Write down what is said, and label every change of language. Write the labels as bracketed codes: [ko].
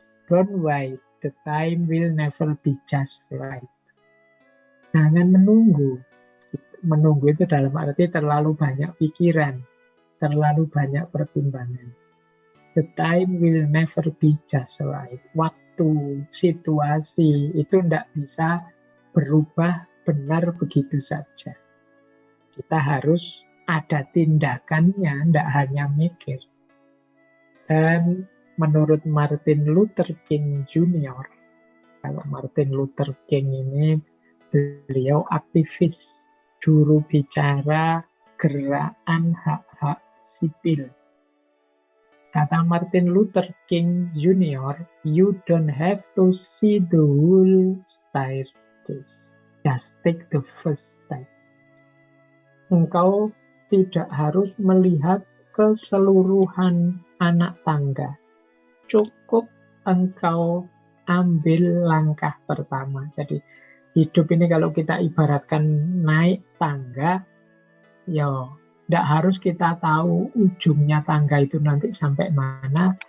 [en] Don't wait, the time will never be just right. [id] Jangan menunggu. Menunggu itu dalam arti terlalu banyak pikiran, terlalu banyak pertimbangan. [en] The time will never be just right. [id] Waktu, situasi itu tidak bisa berubah benar begitu saja. Kita harus ada tindakannya, tidak hanya mikir. Dan menurut Martin Luther King Jr., kalau Martin Luther King ini beliau aktivis, juru bicara gerakan hak-hak sipil. Kata [en] Martin Luther King Jr., you don't have to see the whole staircase. Just take the first step. [id] Engkau tidak harus melihat keseluruhan anak tangga. Cukup engkau ambil langkah pertama. Jadi hidup ini kalau kita ibaratkan naik tangga, ya tidak harus kita tahu ujungnya tangga itu nanti sampai mana.